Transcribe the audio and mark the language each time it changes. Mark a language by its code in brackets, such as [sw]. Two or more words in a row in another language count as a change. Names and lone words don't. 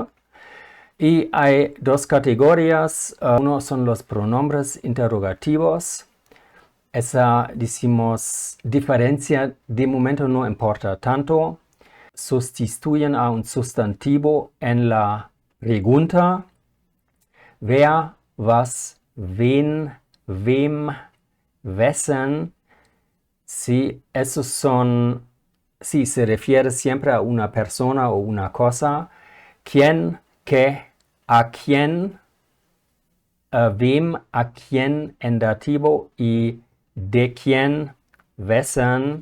[es] Y hay dos categorías. Uno son los pronombres interrogativos. Esa, decimos, diferencia de momento no importa tanto. Sustituyen a un sustantivo en la pregunta. [de] Wer, was, wen, wem, wessen. [es] Sí, esos son, sí, se refiere siempre a una persona o una cosa. ¿Quién, qué, a quién, wem, a quién en dativo y de quién, wessen.